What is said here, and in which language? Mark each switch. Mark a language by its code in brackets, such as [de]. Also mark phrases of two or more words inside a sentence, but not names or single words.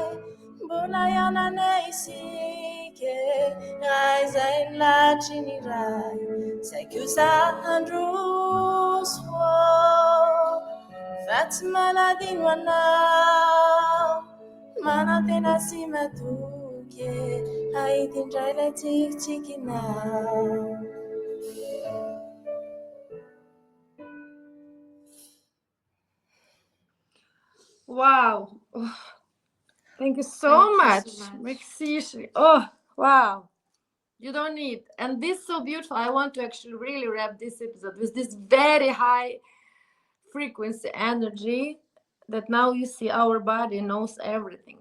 [mg] mbola ianane isike raha izay ny latry ny ray, zay kosa handroso fa tsy manadino anao, manantena sy matoky haity indray lay tsikitsikinao. [en] Wow. Oh, thank you so much. Merci. Oh, wow. You don't need. And this is so beautiful. I want to actually really wrap this episode with this very high frequency energy that now you see our body knows everything.